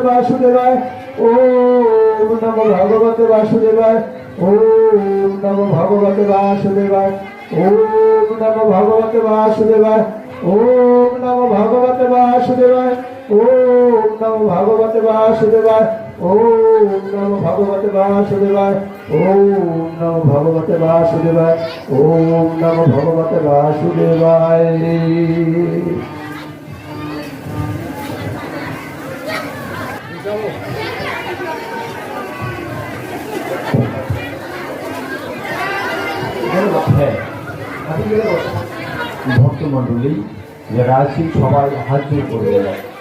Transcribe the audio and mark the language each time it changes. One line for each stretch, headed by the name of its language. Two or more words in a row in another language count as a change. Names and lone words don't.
Sanskrit: वासुदेवाय ओम नमो भगवते वासुदेवाय ओम नमो भगवते वासुदेवाय ओम नमो भगवते वासुदेवाय ओम नमो भगवते वासुदेवाय ओम नमो भगवते वासुदेवाय ओम नमो भगवते वासुदेवाय ओम नमो भगवते वासुदेवाय ओम नमो भगवते वासुदेवाय।
Bangla: ভক্তমন্ডলী যারা আছি সবাই হাত জোর করে দেয়।